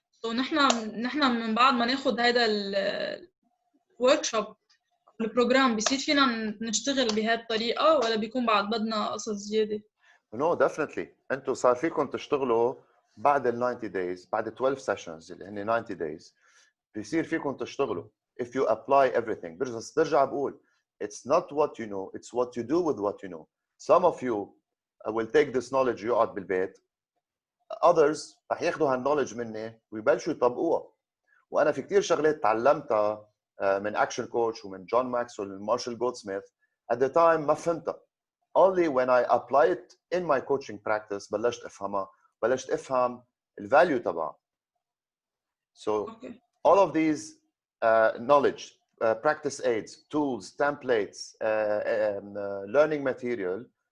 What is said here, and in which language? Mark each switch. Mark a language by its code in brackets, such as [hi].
[ar] سو نحن من بعد ما ناخذ هذا الورك شوب البروجرام بيصير فينا نشتغل بهالطريقه ولا بيكون بعد بدنا قصص زياده؟ [en] No, definitely. [ar] انتم صار فيكم تشتغلوا بعد ال [en] 90 days، [ar] بعد 12 sessions اللي هن 90 days بيصير فيكم تشتغلوا. [en] If you apply everything. [ar] برجع بقول [en] it's not what you know, it's what you do with what you know. Some of you will take this knowledge [ar] يقعد بالبيت. [en] Others [ar] رح ياخذوا هالكنولج مني ويبلشوا يطبقوها. وانا في كثير شغلات تعلمتها من اكشن كوتش ومن جون ماكسويل ومن مارشال جولدسميث [en] at the time [ar] ما فهمتها. [en] Only when I apply it in my coaching practice [ar] بلشت افهمها، بلشت افهم الفاليو تبعها. [en] So all of these knowledge practice aids, tools, templates, learning material.